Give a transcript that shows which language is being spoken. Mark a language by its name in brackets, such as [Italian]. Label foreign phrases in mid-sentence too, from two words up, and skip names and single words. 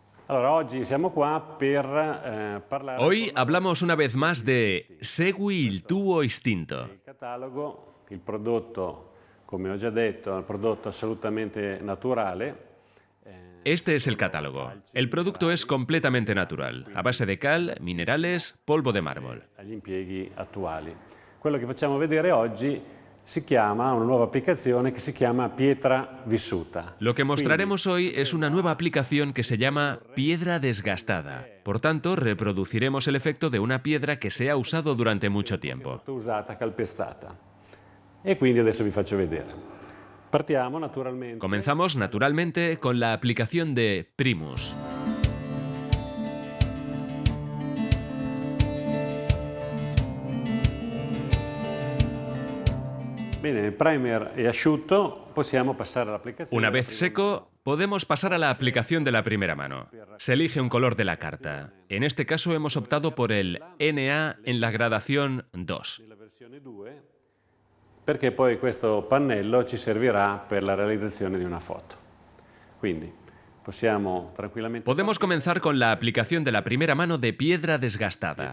[Spanish] Hoy hablamos una vez más de [Italian] Segui il tuo istinto. Il catalogo, il prodotto, come ho già detto, è un prodotto assolutamente naturale. [Spanish] Este es el catálogo. El producto es completamente natural, a base de cal, minerales, polvo de mármol. [Italian] Agli impieghi attuali. Quello che facciamo vedere oggi si chiama, una nuova applicazione che si chiama pietra vissuta. [Spanish] Lo que mostraremos hoy es una nueva aplicación que se llama piedra desgastada. Por tanto, reproduciremos el efecto de una piedra que se ha usado durante mucho tiempo. [Italian] Usata, calpestata. E quindi adesso vi faccio vedere. Partiamo naturalmente. [Spanish] Comenzamos naturalmente con la aplicación de Primus. [Italian] Bene, il primer è asciutto, possiamo passare all'applicazione. [Spanish] Una vez seco, podemos pasar a la aplicación de la primera mano. Se elige un color de la carta. En este caso hemos optado por el NA en la gradación 2. [Italian] La versione 2, perché poi questo pannello ci servirà per la realizzazione di una foto. Quindi possiamo tranquillamente [Spanish] Podemos comenzar con la aplicación de la primera mano de piedra desgastada.